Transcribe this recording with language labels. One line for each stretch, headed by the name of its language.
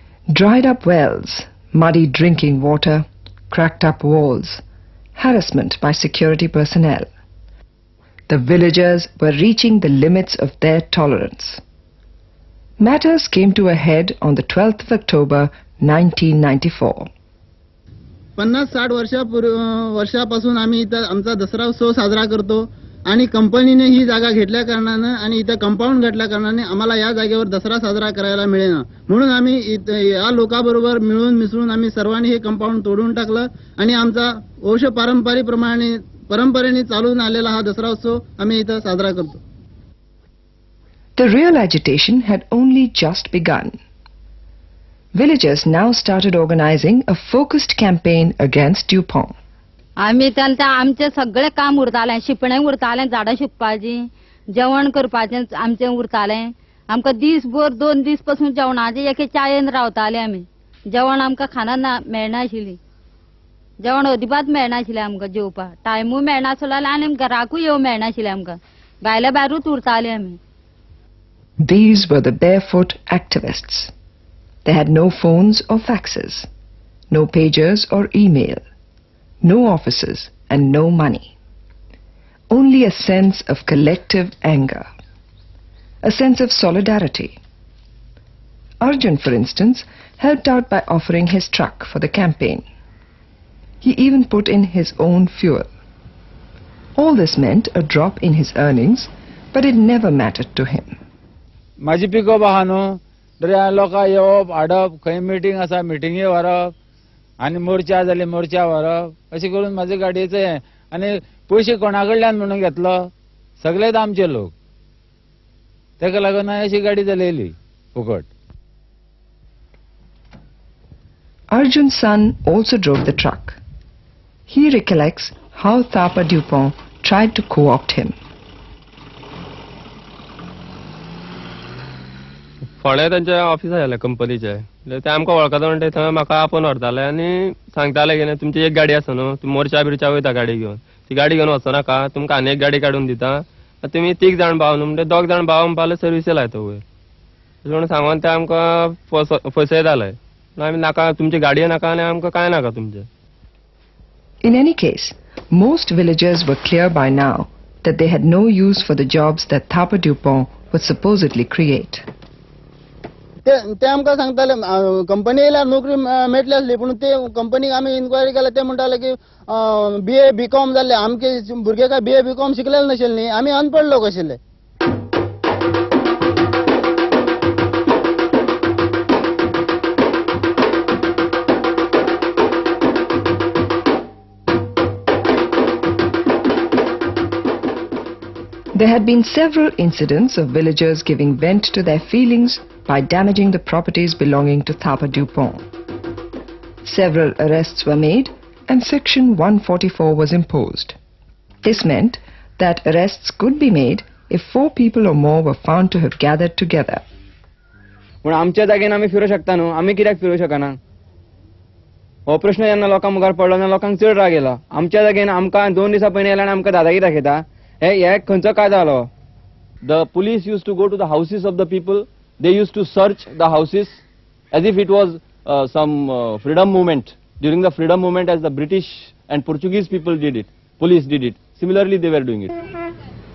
English: Dried up wells, muddy drinking water, cracked up walls, harassment by security personnel. The villagers were reaching the limits of their tolerance. Matters came to a head on the 12th of October 1994.
Marathi: 50-60 वर्षापासून आम्ही इथं आमचा दसरा उत्सव साजरा करतो आणि कंपनीने ही जागा घेतल्या कारणाने आणि इथं कंपाऊंड घातल्या कारणाने आम्हाला या जागेवर दसरा साजरा करायला मिळेना. म्हणून आम्ही या लोकांबरोबर मिळून मिसळून आम्ही सर्वांनी हे कंपाऊंड तोडून टाकलं आणि आमचा वंश परंपरेने चालून आलेला हा दसरा उत्सव आम्ही इथं साजरा करतो.
English: The real agitation had only just begun. Villagers now started organizing a focused campaign against Dupont.
Goan Konkani: आम्ही त्यांचा आमचे सगळे काम उरतालें, शिपणें उरतालें, झाडां शिंपपाची, जेवण करपाचें आमचें उरतालें. आमकां दिसभर 2 दीस पासून जेवणाची एके चायेन रावताले आमी. जेवण आमकां खाना मेळनाशिल्ली. जेवण अजिबात मेळनाशिल्लें आमकां जेवपाक. टायमूय मेळनासलो आनी घराकूय येवंक मेळनाशिल्लें आमकां. भायल्या भायरूच उरताले आमी.
English: These were the barefoot activists. They had no phones or faxes, no pagers or email, no offices and no money. Only a sense of collective anger, a sense of solidarity. Arjun, for instance, helped out by offering his truck for the campaign. He even put in his own fuel. All this meant a drop in his earnings, but it never mattered to him.
Goan Konkani: माझी pickup आहा न्हू, तरी लोकां येवप हाडप, खंय meeting आसा मिटींगे व्हरप आनी मोर्चा जाली मोर्चा व्हरप, अशें करून म्हाजे गाडयेचें हें. आनी पयशे कोणा कडल्यान म्हणून घेतलो, सगळेच आमचे लोक. तेका लागून हांवें अशी गाडी चलयली फुकट.
English: Arjun's son also drove the truck. He recollects how Partha Dupont tried to co-opt him.
Goan Konkani: फोंड्या तांच्या ऑफिस आयले कंपनीचे. ते आमकां वळखता म्हणटा थंय म्हाका आपोवन व्हरताले आनी सांगताले की तुमची एक गाडी आसा न्हू, तुमी मोर्चा बिरचा वयता गाडी घेवन, ती गाडी घेवन वचो नाका, तुमकां आनी एक गाडी काडून दिता, तुमी 3 जाण भाव न्हू म्हणजे 2 जाण भाव म्हणपाक सर्विसी लायता वयर. अशें म्हणून सांगून ते आमकां फसयताले. आमी नाका, तुमची गाडये नाका आनी आमकां कांय नाका तुमचें.
English: In any case, most villagers were clear by now that they had no use for the jobs that Partha Dupont would supposedly create.
Goan Konkani: ते आमकां सांगताले कंपनी येयल्यार नोकरी मेळटली आसली, पूण ते कंपनीक आमी इन्क्वायरी केल्या ते म्हणटाले की BA BCom जाल्ले. आमचे भुरगे काय BA BCom शिकलेले नाशिल्ले न्ही, आमी अनपड लोक आशिल्ले.
English: There had been several incidents of villagers giving vent to their feelings by damaging the properties belonging to Partha Dupont. Several arrests were made and Section 144 was imposed. This meant that arrests could be made if 4 people or more were found to have gathered together.
Goan Konkani: पूण आमच्या जागेन आमी फिरूंक शकता न्हू, आमी कित्याक फिरूंक शकना? हो प्रश्न जेन्ना लोकां मुखार पडलो तेन्ना लोकांक चड राग येयलो. आमच्या जागेन आमकां 2 दिसां पयलीं येयला आनी आमकां दादागिरी दाखयता. हे खंयचो कायदो जालो?
English: The police used to go to the houses of the people. They used to search the houses as if it was some freedom movement. During the freedom movement, as the British and Portuguese people did it, police did it. Similarly, they were doing it.